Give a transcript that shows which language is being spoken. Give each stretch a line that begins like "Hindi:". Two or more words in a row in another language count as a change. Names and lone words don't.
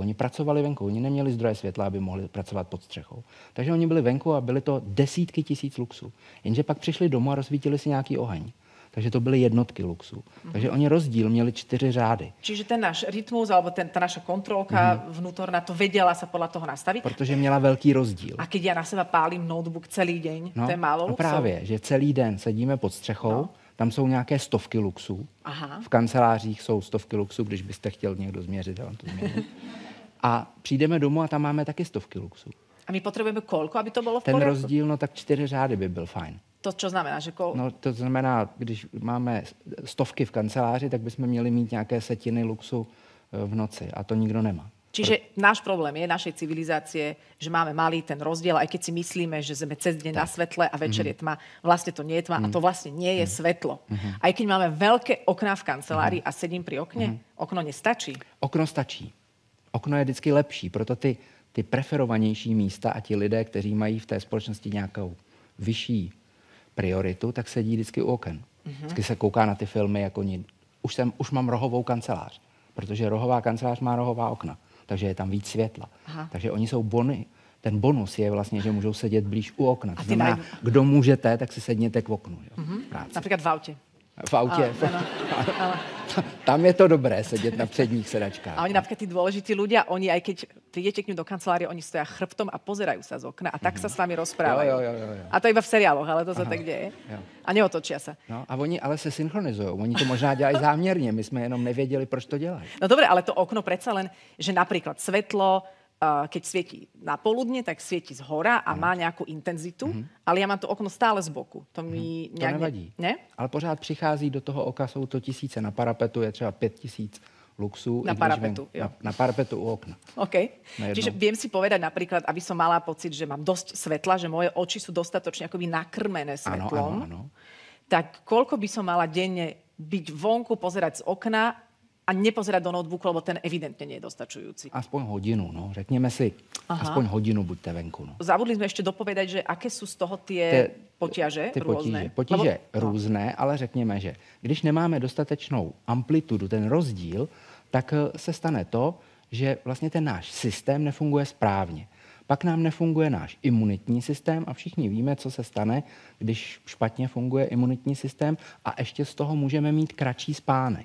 Czech: Oni pracovali venku, oni neměli zdroje světla, aby mohli pracovat pod střechou. Takže oni byli venku a byly to desítky tisíc luxů. Jenže pak přišli domů a rozsvítili si nějaký oheň. Takže to byly jednotky luxů. Takže oni rozdíl měli 4 řády.
Slovak: Čiže ten náš rytmus, alebo tá naša kontrolka vnútorná, to vedela sa podľa toho nastaviť?
Czech: Protože měla velký rozdíl.
Slovak: A keď ja na seba pálim notebook celý deň, to je málo luxů?
Czech: No právě, že celý den sedíme pod střechou, tam jsou nějaké stovky luxů. Aha. V kancelářích jsou stovky luxů, když byste chtěl někdo změřit, já vám to změřím. A přijdeme domů a tam máme taky stovky luxů.
Slovak: A my potrebujeme koľko, aby to bolo v
Czech: Ten
Slovak: poriadku?
Czech: rozdíl, no tak 4 řády by byl fajn.
Slovak: To čo znamená? Že
Czech: No to znamená, když máme stovky v kanceláři, tak bychom měli mít nějaké setiny luxu v noci a to nikdo nemá.
Slovak: Čiže náš problém je našej civilizácie, že máme malý ten rozdiel, aj keď si myslíme, že sme cez deň na svetle a večer je tma. Vlastne to nie je tma a to vlastne nie je svetlo. Aj keď máme veľké okná v kancelárii a sedím pri okne, okno nestačí.
Czech: Okno stačí. Okno je vždycky lepší, proto ty preferovanější místa a ti lidé, kteří mají v té společnosti nějakou vyšší prioritu, tak sedí vždycky u oken. Vždycky se kouká na ty filmy, jako už mám rohovou kancelář, protože rohová kancelář má rohová okna, takže je tam víc světla. Aha. Takže oni jsou bony. Ten bonus je vlastně, že můžou sedět blíž u okna. To znamená, kdo můžete, tak si sedněte k oknu. Jo, například v autě. V autě. Tam je to dobré sedět na předních sedačkách.
Slovak: A oni napríklad tí dôležití ľudia, oni aj keď prídete k ním do kancelárie, oni stoja chrbtom a pozerajú sa z okna a tak sa s vami rozprávajú.
Czech: Jo.
Slovak: A to iba v seriáloch, ale to sa tak deje.
Czech: Jo.
Slovak: A neotočia sa.
Czech: No, a oni ale se synchronizují. Oni to možná dělají záměrně, my jsme jenom nevěděli, proč to dělají.
Slovak: No dobre, ale to okno predsa len, že napríklad svetlo, keď svieti na poludne, tak svieti z hora a má nejakú intenzitu, ale ja mám to okno stále z boku.
Czech: To mi to nevadí. Ne? Ale pořád přichází do toho oka, jsou to tisíce. Na parapetu je třeba 5000 luxů. Na parapetu, jo. Na parapetu u okna. OK.
Slovak: Čiže viem si povedať napríklad, aby som mala pocit, že mám dosť svetla, že moje oči sú dostatočne akoby nakrmené svetlom. Áno. Tak koľko by som mala denne byť vonku, pozerať z okna a nepozerať do notebooku, lebo ten evidentne nie je dostačujúci.
Czech: Aspoň hodinu, no. Řekněme si, aspoň hodinu buďte venku. No.
Slovak: Zabudli sme ešte dopovedať, že aké sú z toho tie potíže rôzne.
Czech: Potíže různé, ale řekněme, že když nemáme dostatečnou amplitudu, ten rozdíl, tak se stane to, že vlastně ten náš systém nefunguje správně. Pak nám nefunguje náš imunitní systém a všichni víme, co se stane, když špatně funguje imunitní systém a ještě z toho můžeme mít kratší spánek.